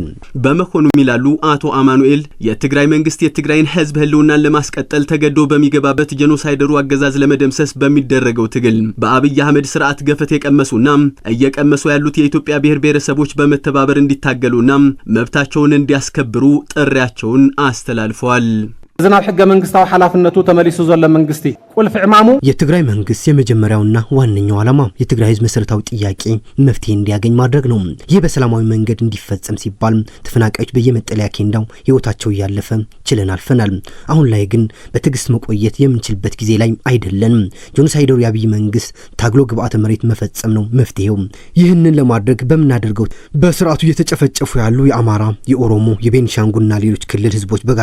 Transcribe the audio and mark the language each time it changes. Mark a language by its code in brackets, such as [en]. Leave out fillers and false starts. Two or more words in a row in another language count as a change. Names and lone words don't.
[am] በመሆኑም ይላሉ አቶ አማኑኤል የትግራይ መንግስት የትግራይን ህዝብ ህልውናን ለማስቀጠል ተገዶ በሚገባበት ጄኖሳይደሩ አገዛዝ ለመደምሰስ በሚደረገው ትግል በአብይ አህመድ ስርዓት ገፈት የቀመሱና እየቀመሱ ያሉት የኢትዮጵያ ብሔር ብሔረሰቦች በመተባበር እንዲታገሉና መብታቸውን እንዲያስከብሩ ጥሪያቸውን አስተላልፈዋል። [ti] ዝናብ ህገ መንግስታዊ ሐላፍነቱ ተመሊሱ ዘሎ መንግስቲ ቁልፍ ዕማሙ [am] የትግራይ መንግስት የመጀመሪያውና ዋነኛው ዓላማ የትግራይ ህዝብ መሰረታዊ ጥያቄ መፍትሄ እንዲያገኝ ማድረግ ነው። ይህ በሰላማዊ መንገድ እንዲፈጸም ሲባል ተፈናቃዮች በየመጠለያ ኬንዳው ህይወታቸው ያለፈ ችለን አልፈናል። አሁን ላይ ግን በትግስት መቆየት የምንችልበት ጊዜ ላይ አይደለንም። ጄኖሳይደሩ የአብይ መንግስት ታግሎ ግብአተ መሬት መፈጸም ነው መፍትሄው። ይህንን ለማድረግ በመናደርገው በስርዓቱ እየተጨፈጨፉ ያሉ የአማራ የኦሮሞ የቤንሻንጉልና ሌሎች ክልል ህዝቦች